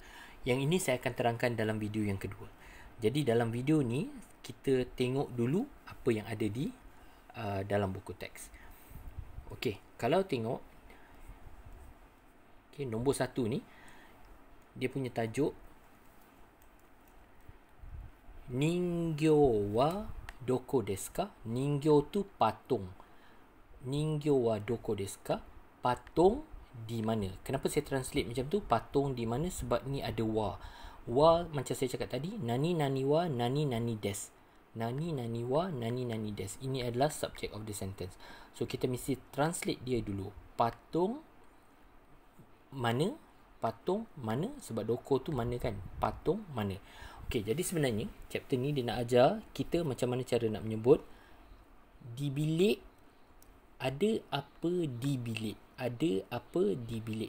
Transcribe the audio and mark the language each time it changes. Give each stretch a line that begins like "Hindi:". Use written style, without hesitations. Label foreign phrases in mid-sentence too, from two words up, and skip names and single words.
Malay: Yang ini saya akan terangkan dalam video yang kedua. Jadi dalam video ni kita tengok dulu apa yang ada di dalam buku teks. Okay, kalau tengok nombor 1 ni dia punya tajuk
Japanese: 人形はどこですか?
Malay: Ningyo tu patung.
Japanese: 人形はどこですか?
Malay: Patung di mana? Kenapa saya translate macam tu? Patung di mana? Sebab ni ada wa. Wa macam saya cakap tadi,
Japanese: 何々は何々です. 何々は何々です.
Malay: Ini adalah
English: subject of the sentence.
Malay: So kita mesti translate dia dulu. Patung mana? Patung mana? Sebab doko tu mana kan? Patung mana? Okey, jadi sebenarnya chapter ni dia nak ajar kita macam mana cara nak menyebut di bilik. Ada apa di bilik? Ada apa di bilik?